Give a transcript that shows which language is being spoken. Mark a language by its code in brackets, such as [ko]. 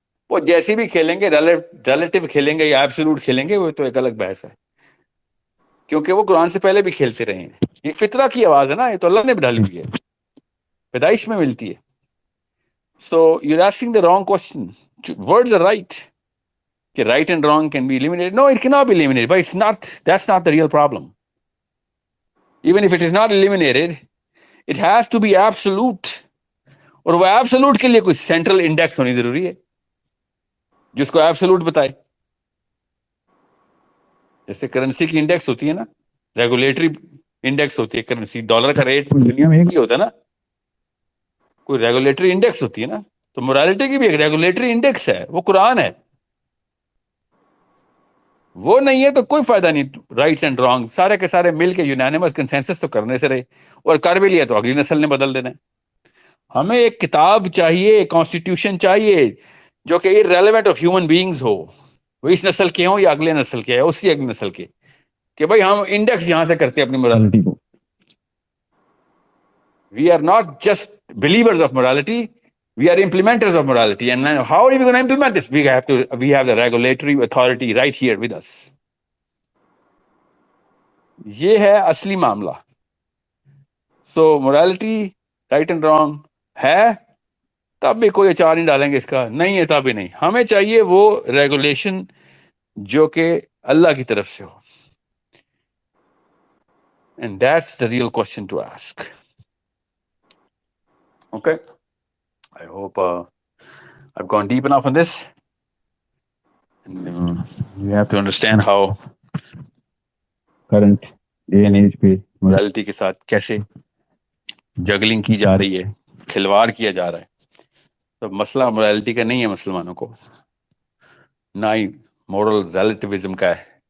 [ur] وہ جیسی بھی کھیلیں گے، ریلیٹو کھیلیں گے یا ایبسولوٹ کھیلیں گے، وہ تو ایک الگ بحث ہے، کیونکہ وہ قرآن سے پہلے بھی کھیلتے رہے ہیں. یہ فطرہ کی آواز ہے نا، یہ تو اللہ نے ڈالی ہوئی ہے، پیدائش میں ملتی ہے. [en] So you are asking the wrong question. Words are right کہ right and wrong can be eliminated. No, it cannot be eliminated, but it's not, that's not the real problem. Even if it is not eliminated, it has to be absolute. [ur] اور وہ absolute کے لیے کوئی central index ہونی ضروری ہے جس کو ایبسولوٹ بتائے. جیسے کرنسی کی انڈیکس ہوتی ہے نا، ریگولیٹری انڈیکس ہوتی ہے کرنسی، ڈالر کا ریٹ دنیا میں ایک ہی ہوتا ہے نا، کوئی ریگولیٹری انڈیکس ہوتی ہے نا. تو مورالٹی کی بھی ایک ریگولیٹری انڈیکس ہے، وہ قرآن ہے. وہ نہیں ہے تو کوئی فائدہ نہیں. رائٹس اینڈ رانگ سارے کے سارے مل کے یونانیمس کنسنسس تو کرنے سے رہے، اور کر بھی لیا تو اگلی نسل نے بدل دینا ہے. ہمیں ایک کتاب چاہیے، ایک کانسٹیٹیوشن چاہیے جو کہ irrelevant آف ہیومن بینگز ہو، وہ اس نسل کے ہوں یا اگلے نسل کے، اسی اگلی نسل کے، کہ بھائی ہم انڈیکس یہاں سے کرتے ہیں اپنی morality کو. [en] We are not just believers of morality, we are implementers of morality. And now how are we going to implement this? We have the regulatory authority right here with us. [ur] یہ ہے اصلی معاملہ. سو morality, right and wrong ہے، تب بھی کوئی اچار نہیں ڈالیں گے اس کا، نہیں ہے تب بھی نہیں. ہمیں چاہیے وہ ریگولیشن جو کہ اللہ کی طرف سے ہو. [en] And that's the real question to ask. Okay, I hope I've gone deep enough on this. And you have to understand how current day and age [ur] پہ morality کے ساتھ کیسے جگلنگ کی جا رہی ہے، کھلواڑ کیا جا رہا ہے. تو مسئلہ morality کا نہیں ہے مسلمانوں کو، نہ ہی moral relativism کا ہے.